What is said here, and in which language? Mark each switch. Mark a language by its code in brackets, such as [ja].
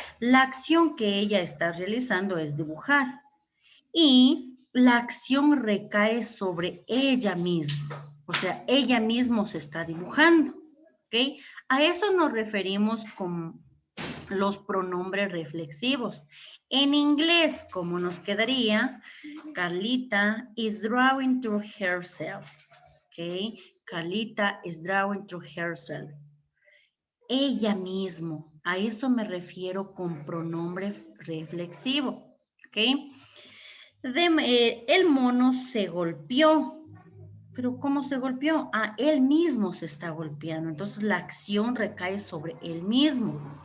[es] La acción que ella está realizando es dibujar y la acción recae sobre ella misma. O sea, ella misma se está dibujando, ¿ok? A eso nos referimos con los pronombres reflexivos. En inglés, ¿cómo nos quedaría? [en] Carlita is drawing to herself, ¿ok? Carlita is drawing to herself. [es] Ella mismo, a eso me refiero con pronombre reflexivo, ¿ok? El mono se golpeó. ¿Pero cómo se golpeó? Ah, él mismo se está golpeando. Entonces la acción recae sobre él mismo.